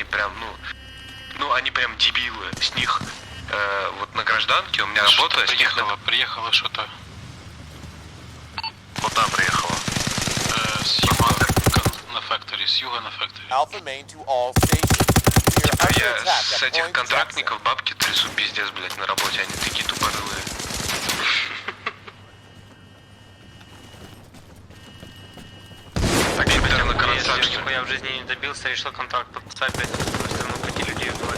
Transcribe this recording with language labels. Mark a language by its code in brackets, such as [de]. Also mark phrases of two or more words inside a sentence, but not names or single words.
[ru] прям, ну, они прям дебилы. С них, вот на гражданке у меня работа, с них... Приехало что-то. Куда приехала? С юга на фактори, с юга на фактори. [en] Alpha Main to all stations. We are [ru] А [en] under [ru] я [en] attack [ru] с [en] at [ru] этих [en] Point [ru] контрактников бабки трясу пиздец, блядь, на работе, они такие тупорылые. Так, теперь на карансак, что ли? Я в жизни не добился, решил контракт подписать, блядь, на сторону пути людей убивать.